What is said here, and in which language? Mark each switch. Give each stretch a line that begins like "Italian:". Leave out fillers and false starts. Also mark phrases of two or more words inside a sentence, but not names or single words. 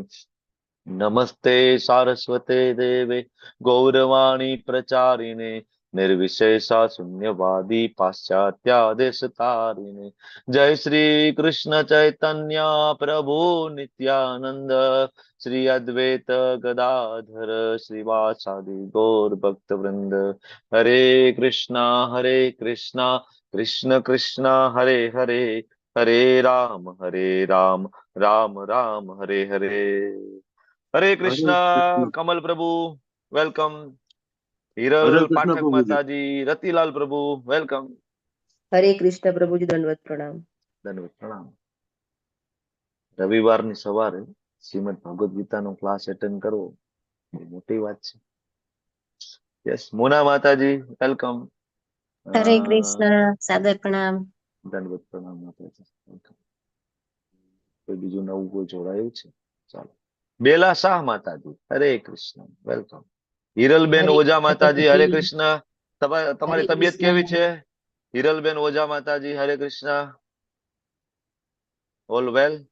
Sanskrit: नमस्ते सारस्वते देवे गौरवाणी प्रचारिणे निर्विशेषा शून्यवादी पाश्चात्यादेशतारिणे। जय श्री कृष्ण चैतन्य प्रभु नित्यानंद श्री अद्वैत गदाधर श्रीवासादि गौर भक्त वृंद। हरे कृष्णा कृष्ण कृष्ण हरे हरे, हरे राम राम राम हरे हरे। हरे हरे कृष्णा कृष्ण।
Hindi: कमल प्रभु, वेलकम। हरे हिरल कृष्ण पाठक प्रभु जी। माताजी, रतिलाल प्रभु, वेलकम। हरे कृष्ण प्रभु जी, दंडवत प्रणाम। दंडवत प्रणाम।
Gujarati: રવિવારની સવારે શ્રીમદ ભગવદ ગીતાનો ક્લાસ એટેન્ડ કરવો બહુ મોટી વાત છે। યસ, મોના માતાજી, વેલકમ।
Hindi: हरे कृष्णा, सादर प्रणाम। दंडवत प्रणाम माताजी, वेलकम।
Gujarati: કોઈ બીજું નવું કોઈ જોડાયું છે? ચાલો. બેલા શાહ માતાજી, હરે કૃષ્ણ, વેલકમ. હિરલબેન હરે ઓઝા માતાજી, હરે કૃષ્ણ. કૃષ્ણ. તમારી હરે તબિયત કૃષ્ણ. કેવી છે? હિરલબેન ઓઝા માતાજી, હરે કૃષ્ણ.
English: All well?